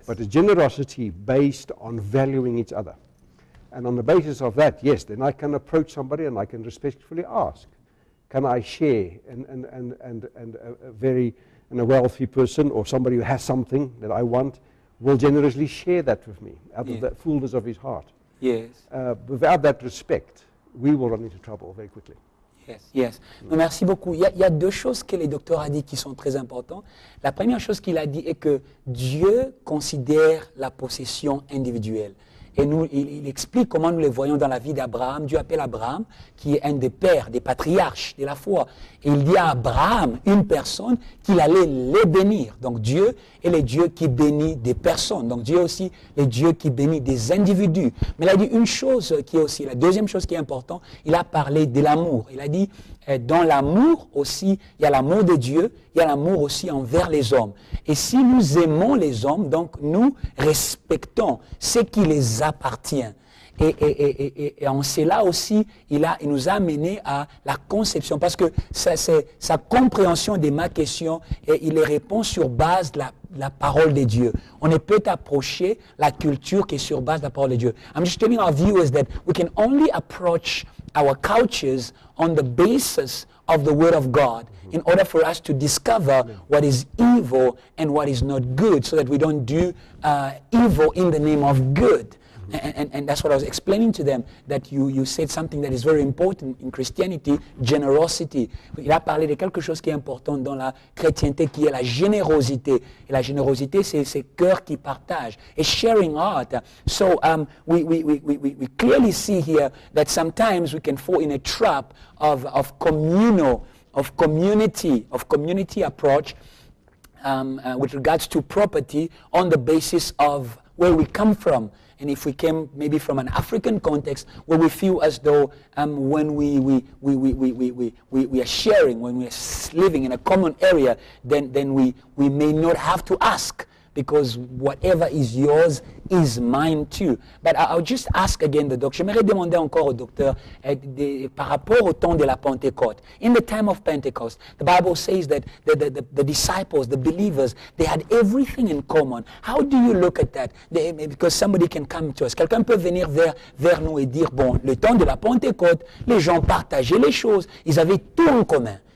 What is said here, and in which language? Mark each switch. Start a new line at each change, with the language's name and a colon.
English: but a generosity based on valuing each other. And on the basis of that, yes, then I can approach somebody and I can respectfully ask, can I share? And a wealthy person or somebody who has something that I want will generously share that with me out of the fullness of his heart. Yes. Without that respect, we will run into trouble very quickly. Yes, yes.
French: Non, merci beaucoup. Il y a deux choses que le docteur a dit qui sont très importantes. La première chose qu'il a dit est que Dieu considère la possession individuelle. Et nous, il explique comment nous les voyons dans la vie d'Abraham. Dieu appelle Abraham, qui est un des pères, des patriarches de la foi. Et il dit à Abraham, une personne, qu'il allait les bénir. Donc Dieu est le Dieu qui bénit des personnes. Donc Dieu est aussi le Dieu qui bénit des individus. Mais il a dit une chose qui est aussi, la deuxième chose qui est importante, il a parlé de l'amour. Il a dit, dans l'amour aussi, il y a l'amour de Dieu, il y a l'amour aussi envers les hommes. Et si nous aimons les hommes, donc nous respectons ce qui les appartient. Et en cela aussi, il nous a amené à la conception, parce que sa compréhension de ma question, et il les répond sur base de la parole de Dieu. On ne peut approcher la culture qui est sur base de la parole de Dieu.
English: I'm just telling our viewers that we can only approach our cultures on the basis of the Word of God in order for us to discover what is evil and what is not good, so that we don't do evil in the name of good. And that's what I was explaining to them, that you said something that is very important in Christianity, generosity.
French: Il a parlé de quelque chose qui est important dans la chrétienté, qui est la générosité. Et la générosité, c'est ce cœur qui partage.
English: Et sharing heart. So we clearly see here that sometimes we can fall in a trap of community approach with regards to property on the basis of where we come from. And if we came maybe from an African context, where we feel as though when we are sharing, when we are living in a common area, then we may not have to ask, because whatever is yours is mine too. But I'll just ask again the doctor.
French: J'aimerais demander encore au docteur par rapport au temps de la Pentecôte.
English: In the time of Pentecost, the Bible says that the disciples, the believers, they had everything in common. How do you look at that? Because somebody can come to us.
French: Quelqu'un peut venir vers nous et dire, bon, le temps de la Pentecôte, les gens partageaient les choses, ils avaient tout en commun.